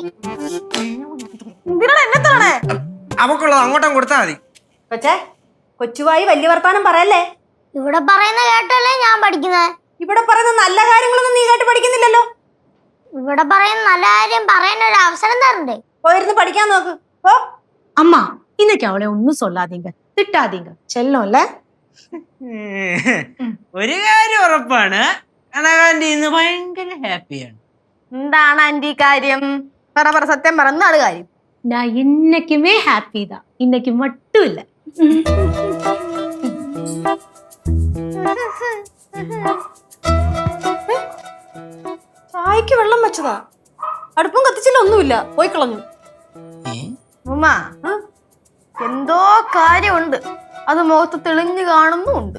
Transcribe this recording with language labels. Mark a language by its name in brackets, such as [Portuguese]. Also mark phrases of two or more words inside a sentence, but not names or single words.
[Malayalam] എന്തിനാണ് എന്നെ തോണേ? അവക്കുള്ളത് അങ്ങോട്ടും കൊടുത്താൽ മതി. പക്ഷേ കൊച്ചുവായി വലിയ വർത്താനം പറയല്ലേ. ഇവിടെ പറയുന്ന കേട്ടല്ലേ ഞാൻ പഠിക്കുന്നത്. ഇവിടെ പറയുന്ന നല്ല കാര്യങ്ങളൊന്നും നീ കേട്ട് പഠിക്കുന്നില്ലല്ലോ. ഇവിടെ പറയുന്ന നല്ല കാര്യം പറയാൻ ഒരു അവസരം തരണ്ടേ? പോയിരുന്ന് പഠിക്കാൻ നോക്ക്. ഓ [Tamil] அம்மா, இன்னைக்கு அவளை ஒன்னும் சொல்லாதீங்க, திட்டாதீங்க. செல்லம் இல்ல? [Malayalam] ഒരു കാര്യം ഉറപ്പാണ്, കനകാന്റി ഇന്ന് ഭയങ്കര ഹാപ്പിയാണ്. എന്താണ് ആന്റി കാര്യം? പറ സത്യം പറ, എന്താണ് കാര്യം? [Tamil] நான் இன்னைக்குமே ஹாப்பி தான், இன்னைக்கு மட்டும் இல்ல. [Malayalam] ചായക്ക് വെള്ളം വെച്ചതാ, അടുപ്പും കത്തിച്ചില്ല, ഒന്നുമില്ല, പോയി കളഞ്ഞു. ഉമ്മ, എന്തോ കാര്യമുണ്ട്, അത് മുഖത്ത് തെളിഞ്ഞു കാണുന്നുണ്ട്.